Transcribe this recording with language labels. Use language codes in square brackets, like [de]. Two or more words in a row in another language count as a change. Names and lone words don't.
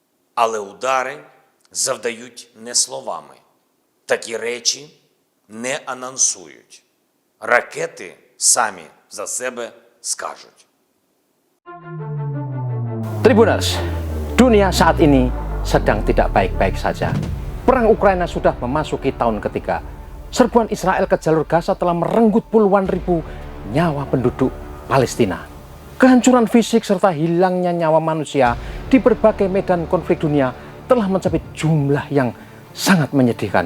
[uk] Але удари завдають не словами. Такі речі не анонсують. Ракети самі за себе скажуть. [id] Tribuners, dunia saat ini sedang tidak baik-baik saja. Perang Ukraina sudah memasuki tahun ketiga. Serbuan Israel ke jalur Gaza telah merenggut puluhan ribu nyawa penduduk Palestina. Kehancuran fisik serta hilangnya nyawa manusia di berbagai medan konflik dunia telah mencapai jumlah yang sangat menyedihkan.